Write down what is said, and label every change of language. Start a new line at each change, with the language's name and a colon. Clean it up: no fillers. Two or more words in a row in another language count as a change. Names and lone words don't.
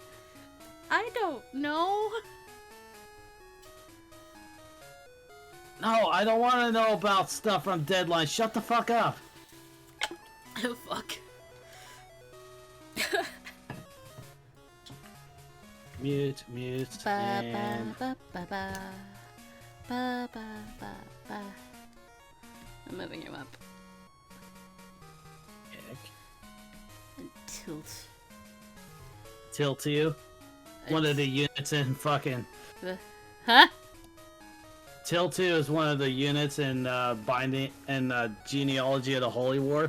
English: I don't know. No, I don't want to know about stuff from Deadline. Shut the fuck up. Oh, fuck. Mute, Ba, and... ba, ba, ba, ba, ba, ba, ba. I'm moving him up. And tilt. Tilt to you. One of the units in fucking... Huh? Tilt 2 is one of the units in Binding and Genealogy of the Holy War.